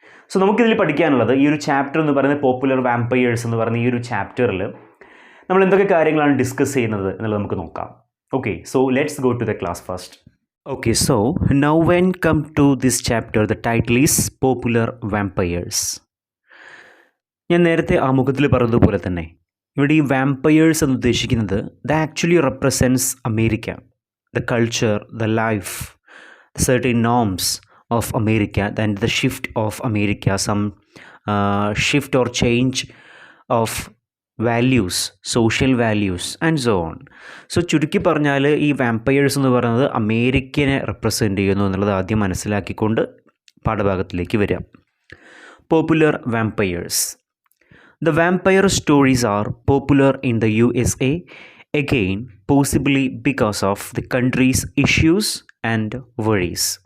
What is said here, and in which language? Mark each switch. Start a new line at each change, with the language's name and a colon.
Malayalam: So നമുക്കിതിൽ പഠിക്കാനുള്ളത് ഈ ഒരു ചാപ്റ്റർ എന്ന് പറയുന്നത് പോപ്പുലർ വാമ്പയേഴ്സ് എന്ന് പറയുന്ന ഈ ഒരു ചാപ്റ്ററിൽ നമ്മൾ എന്തൊക്കെ കാര്യങ്ങളാണ് ഡിസ്കസ് ചെയ്യുന്നത് എന്നുള്ളത് നമുക്ക് നോക്കാം.
English: Okay, so let's go to the class first. Okay, so now when come to this chapter, the title is popular vampires.
Malayalam: ഞാൻ നേരത്തെ ആമുഖത്തിൽ പറഞ്ഞതുപോലെ തന്നെ ഇവിടെ ഈ വാമ്പയേഴ്സ് എന്ന് ഉദ്ദേശിക്കുന്നത്
English: The actually represents America, the culture, the life, certain norms of America, then the shift of America, some shift or change of values, social values and so on.
Malayalam: So ചുരുക്കി പറഞ്ഞാൽ ഈ വാമ്പയേഴ്സ് എന്ന് പറയുന്നത് അമേരിക്കനെ represent ചെയ്യുന്നു എന്നുള്ളത് ആദ്യം മനസ്സിലാക്കിക്കൊണ്ട് പാഠഭാഗത്തിലേക്ക് വരാം.
English: Popular vampires. The vampire stories are popular in the USA, again possibly because of the country's issues and worries.